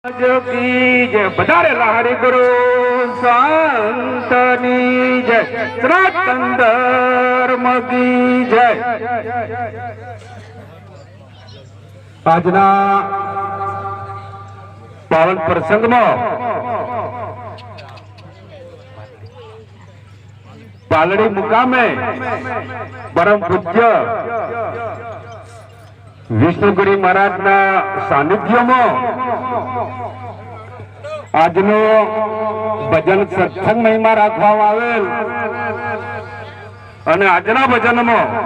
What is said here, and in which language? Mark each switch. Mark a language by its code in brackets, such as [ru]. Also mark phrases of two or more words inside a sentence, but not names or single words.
[hi] की जय बधारे लाहरी गुरु संतनी जय सनातन धर्म की जय। [gu] આજના પાવન પ્રસંગમાં પાલડી મુકામે પરમ પૂજ્ય વિષ્ણુગીરી મહારાજના સાનિધ્યમાં આજનો ભજન સત્સંગ મહિમા રાખવામાં આવેલ અને આજના ભજનમાં